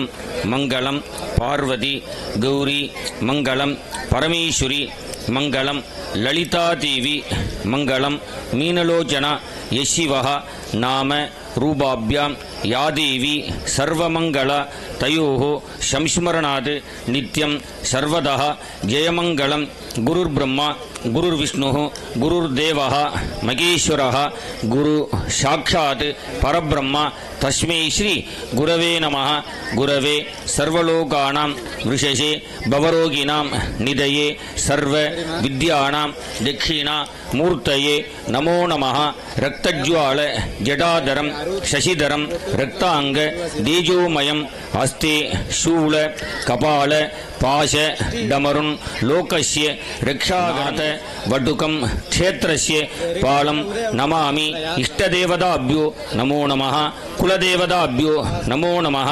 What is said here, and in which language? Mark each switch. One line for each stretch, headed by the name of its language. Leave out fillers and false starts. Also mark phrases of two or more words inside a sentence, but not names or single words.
Sanskrit: மங்களம் பார்வதி கௌரி மங்களம் பரமேஸ்வரி மங்களம் லலிதா தேவி மங்களம் மீனலோச்சனா யசிவஹ நாம ரூபாபியாம் யாதேவி சர்வமங்களா தயோஹோ சம்ஸ்மரணாத் நித்யம் சர்வதா ஜெயமங்கலம் குருர் பிரம்மா குருர் விஷ்ணு குருர் தேவः மகேஸ்வரः குரு சாட்சாத் பரபிரம்மா தஸ்மை ஸ்ரீ குரவே நமः குரவே சர்வலோகானாம் விருஷசே பவரோகிணாம் நிதயே சர்வ வித்யானாம் தட்சிணா மூர்த்தயே நமோ நமः ரக்தஜ்வால ஜடாதரம் சசிதரம் ரக்தாங்க தேஜோமயம் அஸ்தே சூல கபால பாச டமருன் லோகஸ்ய ரக்ஷாகணத வடுகம் க்ஷேத்ரஸ்ய பாலம் நமாமி இஷ்டதேவதாபியோ நமோ நமः குலதேவதாபியோ நமோ நமः.